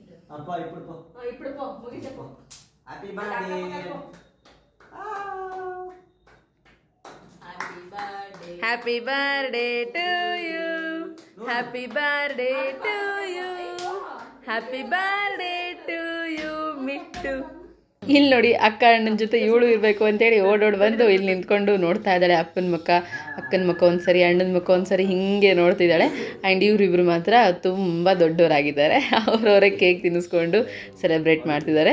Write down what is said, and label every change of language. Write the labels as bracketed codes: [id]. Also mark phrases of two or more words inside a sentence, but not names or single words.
[te] అబ్బా ఇప్పుడు పో ఇప్పుడు పో ముగిసే పో [en] Happy birthday Happy birthday to you happy birthday to you happy birthday to you Mittu. [kn] ಇಲ್ಲಿ ನೋಡಿ ಅಕ್ಕ ಅಣ್ಣನ ಜೊತೆ ಇವಳು ಇರಬೇಕು ಅಂತೇಳಿ ಓಡೋಡಿ ಬಂದು ಇಲ್ಲಿ ನಿಂತ್ಕೊಂಡು ನೋಡ್ತಾ ಇದ್ದಾಳೆ. ಅಕ್ಕನ ಮುಖ ಒಂದ್ಸರಿ ಅಣ್ಣನ ಮುಖ ಒಂದ್ಸರಿ ಹಿಂಗೆ ನೋಡ್ತಿದ್ದಾಳೆ. ಆ್ಯಂಡ್ ಇವರಿಬ್ರು ಮಾತ್ರ ತುಂಬ ದೊಡ್ಡವರಾಗಿದ್ದಾರೆ. ಅವರವರೇ ಕೇಕ್ ತಿನ್ನಿಸ್ಕೊಂಡು ಸೆಲೆಬ್ರೇಟ್ ಮಾಡ್ತಿದ್ದಾರೆ.